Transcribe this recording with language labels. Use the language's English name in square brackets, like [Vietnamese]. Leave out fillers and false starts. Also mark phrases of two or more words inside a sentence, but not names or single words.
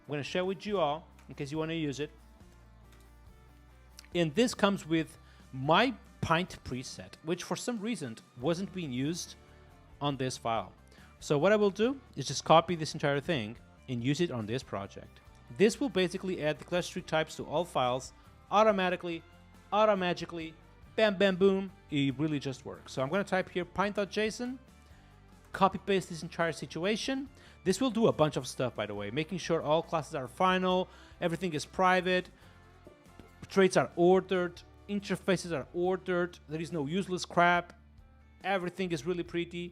[English] I'm going to share with you all in case you want to use it. And this comes with my Pint preset, which for some reason wasn't being used on this file. So what I will do is just copy this entire thing and use it on this project. This will basically add the class string types to all files automatically, automagically, bam, bam, boom. It really just works. So I'm going to type here pint.json, copy paste this entire situation. This will do a bunch of stuff, by the way, making sure all classes are final, everything is private, traits are ordered, interfaces are ordered, there is no useless crap, everything is really pretty.